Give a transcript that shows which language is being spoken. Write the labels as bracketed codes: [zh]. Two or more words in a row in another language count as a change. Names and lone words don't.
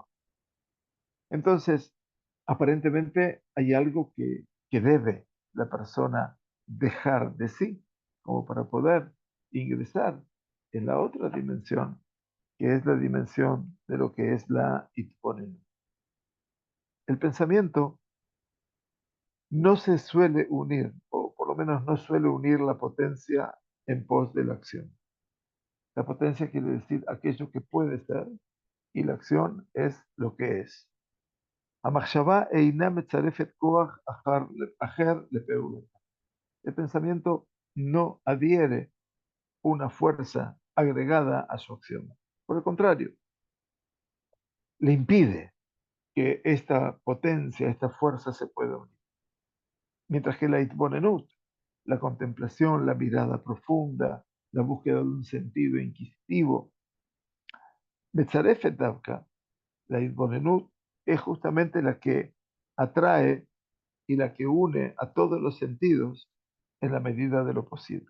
[es] Entonces, aparentemente hay algo que debe la persona dejar de sí, como para poder ingresar en la otra dimensión, que es la dimensión de lo que es la Itponen. El pensamiento no se suele unir, o por lo menos no suele unir la potencia en pos de la acción. La potencia quiere decir aquello que puede ser y la acción es lo que es. [he] המחשבה אינה מצרפת כוח אחר לפעולתה. [es] El pensamiento no adhiere una fuerza agregada a su acción. Por el contrario, le impide que esta potencia, esta fuerza se pueda unir. Mientras que la itbonenut, la contemplación, la mirada profunda, la búsqueda de un sentido inquisitivo, [he] מצרפת דווקא, [es] la itbonenut, es justamente la que atrae y la que une a todos los sentidos en la medida de lo posible.